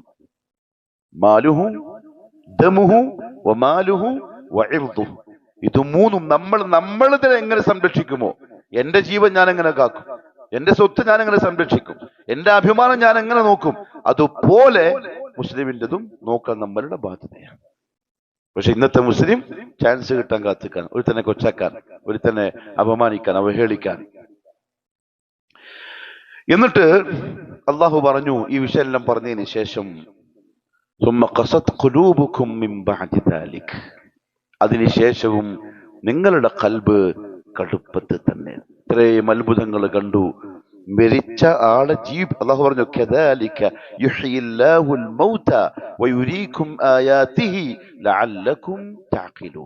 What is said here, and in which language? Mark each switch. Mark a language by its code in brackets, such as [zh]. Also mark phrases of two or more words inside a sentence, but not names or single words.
[ar] ماله دمه وماله وعرضه, [ml] ഇത് മൂന്നും നമ്മളിതിനെ എങ്ങനെ സംരക്ഷിക്കുമോ, എന്റെ ജീവൻ ഞാൻ എങ്ങനെ കാക്കും, എന്റെ സ്വത്ത് ഞാൻ എങ്ങനെ സംരക്ഷിക്കും, എന്റെ അഭിമാനം ഞാൻ എങ്ങനെ നോക്കും, അതുപോലെ മുസ്ലിമിൻ്റെതും നോക്കാൻ നമ്മളുടെ ബാധ്യതയാണ്. പക്ഷെ ഇന്നത്തെ മുസ്ലിം ചാൻസ് കിട്ടാൻ കാത്തിക്കാൻ, ഒരുത്തനെ കൊച്ചാക്കാൻ, ഒരുത്തനെ അപമാനിക്കാൻ, അവഹേളിക്കാൻ. എന്നിട്ട് അള്ളാഹു പറഞ്ഞു, ഈ വിഷയമെല്ലാം പറഞ്ഞതിന് ശേഷം, [ar] ثم قست قلوبكم من بعد ذلك, [ml] അതിനുശേഷവും നിങ്ങളുടെ ഖൽബ് കടുപ്പത്ത് തന്നെ. ഇത്രയും അത്ഭുതങ്ങൾ കണ്ടു, മരിച്ച ആളെ അള്ളാഹു പറഞ്ഞു, [ar] كذلك يحيي الله الموتى ويريكم آياته لعلكم تعقلون.